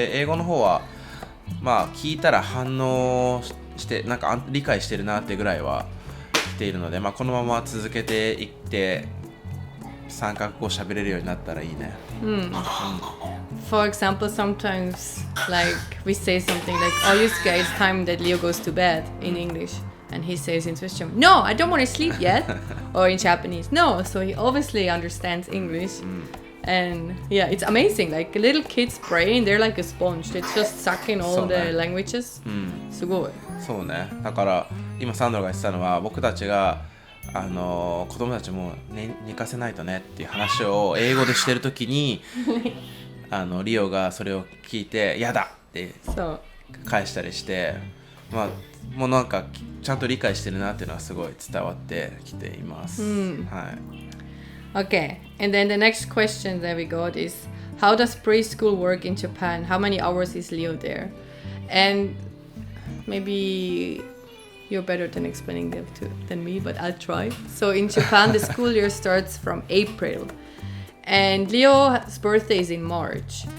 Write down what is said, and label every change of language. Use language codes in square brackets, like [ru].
[ja] で、英語の方は聞いたら反応してなんか理解してるなってぐらいは来ているので、このまま続けていって3カ国語喋れるようになったらいいね。 [en] For example, sometimes like we say something like, "Oh, Yusuke, it's time that Leo goes to bed" in English, and he says in Swiss German, "No, I don't want to sleep yet," or in Japanese, "No." So he obviously understands English. And yeah, it's amazing. Like a little kid's brain, they're like a sponge. They just suck in all the languages. [ja] すごい。そうね。だから今サンドラが言ってたのは、僕たちが子供たちも、寝かせないとねっていう話を英語でしてるときにリオがそれを聞いてやだって返したりして、もうなんかちゃんと理解してるなっていうのはすごい伝わってきています。はい。 [en] Okay, and then the next question that we got is, how does preschool work in Japan? How many hours is Leo there? And maybe you're better than explaining them than me, but I'll try. So in Japan, the school year starts from April. And Leo's birthday is in March.